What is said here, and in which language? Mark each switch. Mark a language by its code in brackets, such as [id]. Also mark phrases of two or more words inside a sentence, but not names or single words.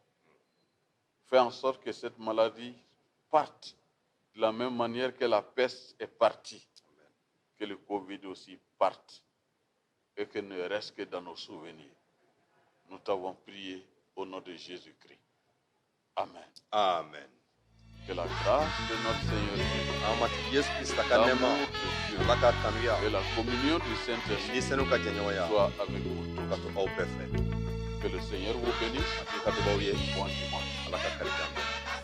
[fr] Fais en sorte que cette maladie parte de la même manière que la peste est partie. Que le Covid aussi parte et que ne reste que dans nos souvenirs. Nous t'avons prié au nom de Jésus-Christ. Amen. amen. Que la grâce de notre Seigneur Jésus, [bm] an matigi Yesu Krista ka nɛɛma [fr] l'amour de Dieu [bm] Ala ka kanuya [fr] et la communion du [bm] ni [fr] Saint-Esprit [bm] sɛnɛw ka jɛɲɔgɔnya [fr] soient avec vous [bm] ka [fr] tous. [bm] to aw bɛɛ fɛ. [fr] Que le Seigneur vous bénisse. [bm] matigi ka dubaw ye. [fr] Bon dimanche. [bm] Ala ka kari d'an ma.